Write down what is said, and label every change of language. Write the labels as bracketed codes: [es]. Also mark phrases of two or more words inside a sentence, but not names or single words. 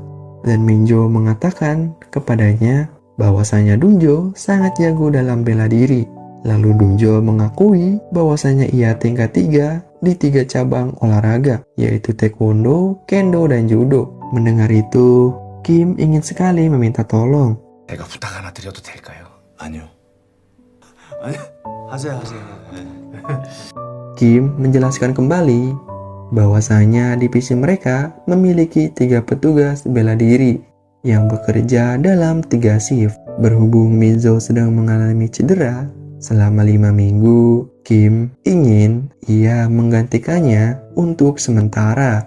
[id] Dan Minjo mengatakan kepadanya bahwasanya Dungjo sangat jago dalam bela diri. Lalu Dungjo mengakui bahwasanya ia tingkat 3 di 3 cabang olahraga, yaitu taekwondo, kendo, dan judo. Mendengar itu, Kim ingin sekali meminta tolong. [ko] 제가 부탁 하나 드려도 될까요? 아니요. 아니, 하세요. [id] Kim menjelaskan kembali bahwasanya divisi mereka memiliki 3 petugas bela diri yang bekerja dalam 3 shift. Berhubung Minjo sedang mengalami cedera selama 5 minggu, Kim ingin ia menggantikannya untuk sementara.